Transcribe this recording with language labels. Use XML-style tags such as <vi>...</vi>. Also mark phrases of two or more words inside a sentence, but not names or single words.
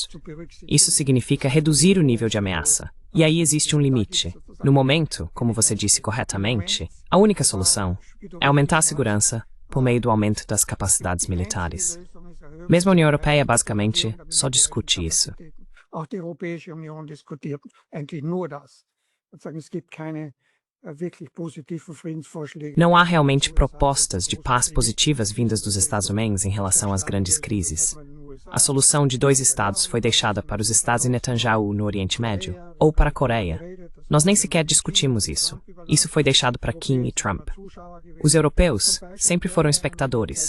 <pt>Isso significa reduzir o nível de ameaça. E aí existe um limite. No momento, como você disse corretamente, a única solução é aumentar a segurança por meio do aumento das capacidades militares. Mesmo a União Europeia, basicamente, só discute isso.</pt> <de>Auch die Europäische Union diskutiert eigentlich nur das. Es gibt keine wirklich positiven Friedensvorschläge.</de> <pt>Não há realmente propostas de paz positivas vindas dos Estados-Unidos em relação às grandes crises. A solução de 2 estados foi deixada para os estados de Netanyahu no Oriente Médio, ou para a Coreia. Nós nem sequer discutimos isso. Isso foi deixado para Kim e Trump. Os europeus sempre foram espectadores.</pt>